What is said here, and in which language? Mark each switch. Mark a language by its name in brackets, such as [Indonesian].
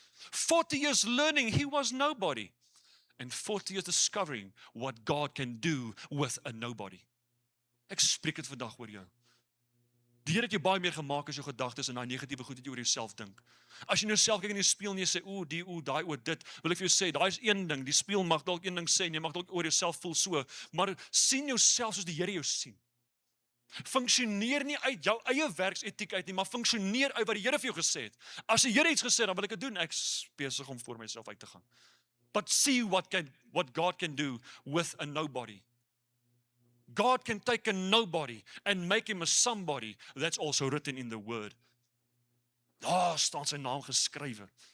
[English] 40 years learning he was nobody. And 40 years discovering what God can do with a nobody. [Afrikaans] Ek spreek dit vandag oor jou. Die Here het jou baie meer gemaak as jou gedagtes en daai negatiewe goed wat jy oor jouself dink. As jy nou self kyk in die spieël en jy sê, daai oor dit, wil ek vir jou sê, daai is een ding. Die spieël mag dalk een ding sê en jy mag dalk oor jouself voel so, maar sien jouself soos die Here jou sien. Funksioneer nie uit jou eie werksetiek uit nie, maar funksioneer uit wat die Here vir jou gesê het. As die Here iets gesê het, dan wil ek dit doen. Ek is besig om voor myself uit te gaan. [English] But see what God can do with a nobody. God can take a nobody and make him a somebody. That's also written in the word. [Afrikaans] Daar staan sy naam geskrywe.